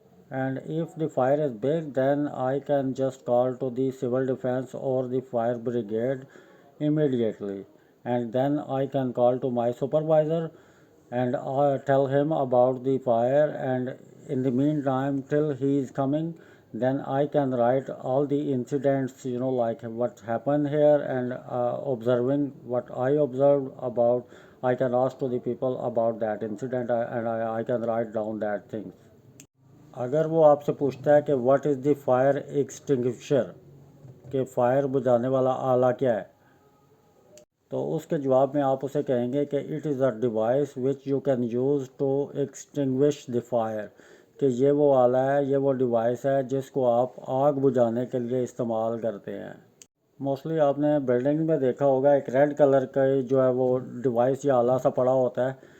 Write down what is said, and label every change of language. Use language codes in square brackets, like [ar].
[en] and if the fire is big then I can just call to the civil defense or the fire brigade immediately, and then I can call to my supervisor and tell him about the fire, and in the meantime till he is coming then I can write all the incidents, like what happened here, and observing what I observed about. I can ask to the people about that incident, and I can write down that things. [ur] اگر وہ آپ سے پوچھتا ہے کہ [en] what is the fire extinguisher, [ur] کہ fire بجھانے والا آلہ کیا ہے، تو اس کے جواب میں آپ اسے کہیں گے کہ [en] it is a device which you can use to extinguish the fire, [ur] کہ یہ وہ آلہ ہے، یہ وہ ڈیوائس ہے جس کو آپ آگ بجھانے کے لیے استعمال کرتے ہیں۔ موسٹلی آپ نے بلڈنگ میں دیکھا ہوگا ایک ریڈ کلر کا جو ہے وہ ڈیوائس یا آلہ سا پڑا ہوتا ہے،